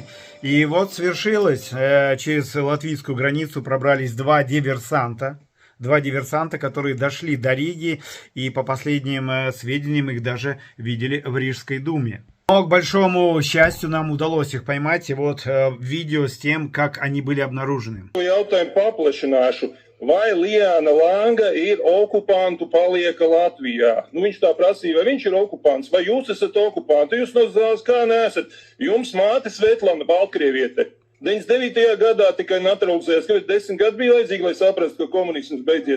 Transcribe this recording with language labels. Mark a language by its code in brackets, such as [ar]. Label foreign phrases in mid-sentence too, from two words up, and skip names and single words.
[ru] И вот свершилось, через латвийскую границу пробрались два диверсанта, которые дошли до Риги, и по последним сведениям их даже видели в Рижской думе. Но, к большому счастью, нам удалось их поймать, и вот видео с тем, как они были обнаружены. [lv] Vai Liana Langa ir okupantu palieka Latvijā? Nu, viņš tā prasīja, vai viņš ir okupants, vai jūs esat okupanti? Jūs no zāles kā nesat? Jums māte Svetlana Baltkrieviete. 99. gadā tikai naturalizējās, ka 10 gadi bija vajadzīgi, lai saprastu, ka komunisms beidzies.